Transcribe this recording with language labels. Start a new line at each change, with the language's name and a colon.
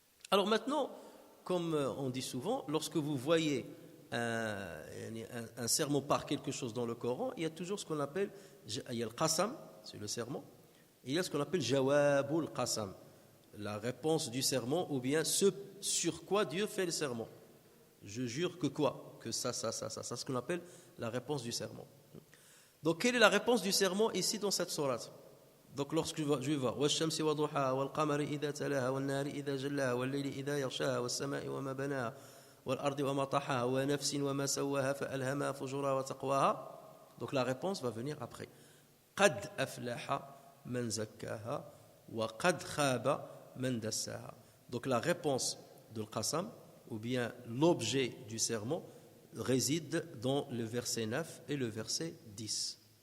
French: Alors maintenant, comme on dit souvent, lorsque vous voyez un sermon par quelque chose dans le Coran, il y a toujours ce qu'on appelle, il y a le qasam, c'est le sermon, et il y a ce qu'on appelle jawabul qasam, la réponse du sermon, ou bien ce sur quoi Dieu fait le sermon. Je jure que quoi? que ça, c'est ce qu'on appelle la réponse du serment. Donc, quelle est la réponse du serment ici dans cette sourate? Donc, lorsque je vais voir
Arabic: وَالشَّمْسِ وَضُحَاهَا وَالْقَمَرِ إِذَا تَلَاهَا وَالنَّهَارِ إِذَا جَلَّاهَا وَاللَّيْلِ إِذَا يَغْشَاهَا وَالسَّمَاءِ وَمَا بَنَاهَا وَالْأَرْضِ وَمَا طَحَاهَا وَنَفْسٍ وَمَا سَوَّاهَا فَأَلْهَمَهَا فُجُورَهَا وَتَقْوَاهَا.
French: Donc, la réponse va venir après.
Arabic: قَدْ أَفْلَحَ مَنْ زَكَّاهَا وَقَدْ خَابَ مَنْ دَسَّاهَا.
French: Donc, la réponse de l'Qasam, ou bien l'objet du serment, réside dans le verset 9 et le verset 10.